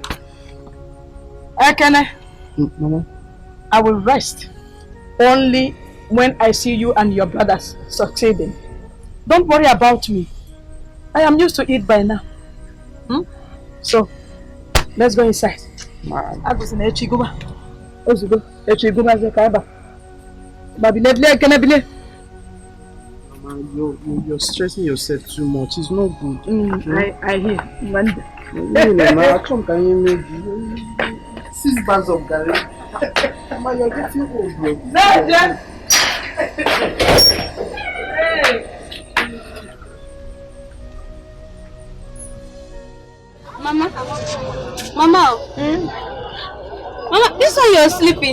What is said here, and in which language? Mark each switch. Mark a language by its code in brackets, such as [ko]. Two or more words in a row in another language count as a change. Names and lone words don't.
[en] Ekene. Mama? I will rest only when I see you and your brothers succeeding. Don't worry about me. I am used to it by now. So, let's go inside. I was in Echiguba. Ozugo. Echiguba Zekaiba. Mama, you're stressing yourself too much. It's not good. I hear. Mama, come, can you make 6 bags of Gary? Mama, you're getting old, bro. Mama, Mama, this one you're sleeping.